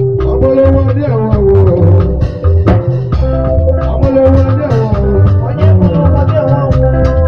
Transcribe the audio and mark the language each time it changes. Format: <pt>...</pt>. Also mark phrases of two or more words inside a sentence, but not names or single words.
<yo>Ọmọlẹ́wọ̀n ní àwọn àwòrán. Ọmọlẹ́wọ̀n ní àwọn àwòrán.</yo> <ig>Onye mụrụ nwa gị nwa nwụrụ.</ig>